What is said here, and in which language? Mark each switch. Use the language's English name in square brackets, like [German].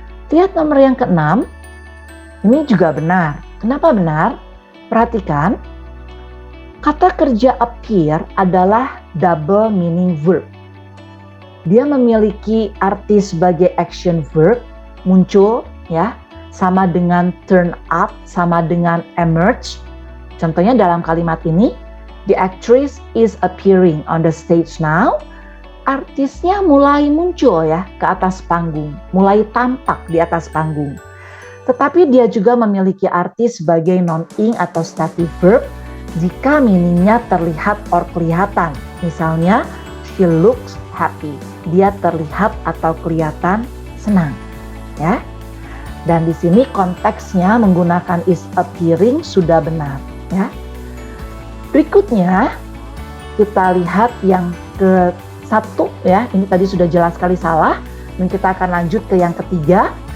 [Indonesian] Lihat nomor yang ke-6. Ini juga benar. Kenapa benar? Perhatikan. Kata kerja appear adalah double meaning verb. Dia memiliki arti sebagai action verb, muncul, ya, sama dengan turn up, sama dengan emerge. Contohnya dalam kalimat ini, [English] the actress is appearing on the stage now. [Indonesian] Artisnya mulai muncul ya ke atas panggung, mulai tampak di atas panggung. Tetapi dia juga memiliki arti sebagai non-ing atau stative verb jika meaningnya terlihat or kelihatan. Misalnya, [English] she looks happy. [Indonesian] Dia terlihat atau kelihatan senang, ya. Dan di sini konteksnya menggunakan is appearing sudah benar, ya. Berikutnya kita lihat yang ke-1, ya. Ini tadi sudah jelas sekali salah. Dan kita akan lanjut ke yang ketiga.